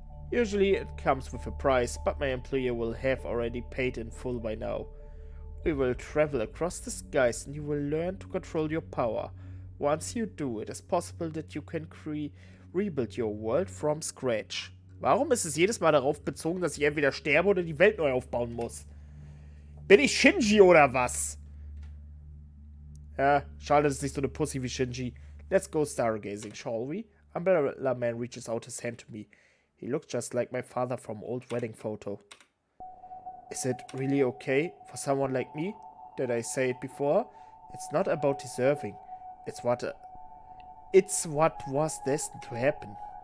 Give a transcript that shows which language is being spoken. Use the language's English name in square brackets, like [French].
[English] Usually it comes with a price, but my employer will have already paid in full by now. We will travel across the skies and you will learn to control your power. Once you do, it is possible that you can rebuild your world from scratch. [German] Warum ist es jedes Mal darauf bezogen, dass ich entweder sterbe oder die Welt neu aufbauen muss? Bin ich Shinji oder was? Ja, schade, dass es nicht so eine Pussy wie Shinji. [English] Let's go stargazing, shall we? Umbrella Man reaches out his hand to me. He looks just like my father from old wedding photo. Is it really okay for someone like me? Did I say it before? It's not about deserving. It's what was destined to happen.